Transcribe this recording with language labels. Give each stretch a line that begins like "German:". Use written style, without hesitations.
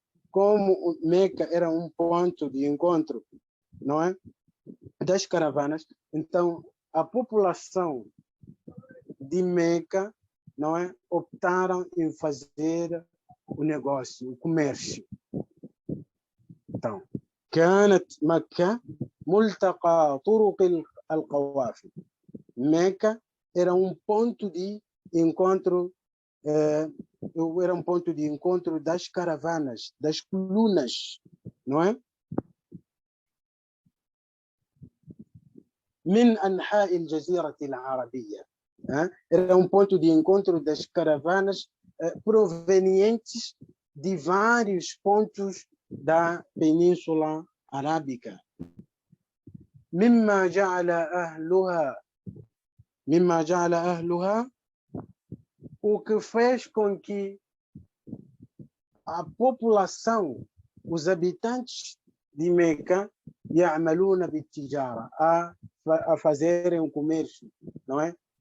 Portuguese: Como Meca era um ponto de encontro, não é? Das caravanas, então a população de Meca, não é? Optaram em fazer o negócio, o comércio. Então,
Arabic: كانت مكة ملتقى طرق القوافل.
Portuguese: Meca era um ponto de encontro, das caravanas, das colunas, não é?
Arabic: من أنحاء الجزيرة العربية.
Portuguese: Era um ponto de encontro das caravanas provenientes de vários pontos da Península Arábica.
Arabic: مما جعل أهلها,
Portuguese: o que fez com que a população, os habitantes de Meca,
Arabic: يعملون بالتجارة,
Portuguese: a fazerem um comércio, não é?